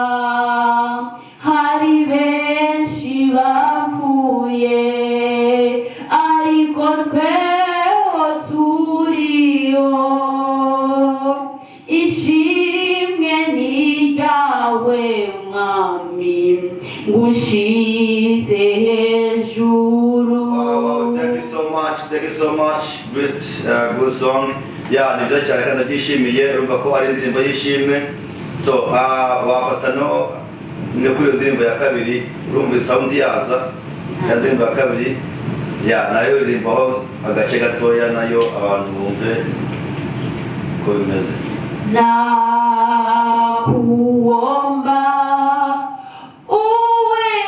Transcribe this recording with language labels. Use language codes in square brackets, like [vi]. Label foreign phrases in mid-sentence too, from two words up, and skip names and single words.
[rw] Hari benshi bapfuye ariko tweho turiho. Ishimwe ni ryawe mwami ngushize hejuru. [en] Wow, thank you so much. Great, good song. [rw] Ni byiza cyane kandi ndabyishimiye, urumva ko ari indirimbo y'ishimwe. So wafata no kuri iyo ndirimbo ya kabiri urumva sound yaza ya ndirimbo ya kabiri nayo iririmbaho agace gatoya nayo abantu bumve ko bimeze. [sw] Na kuomba uwe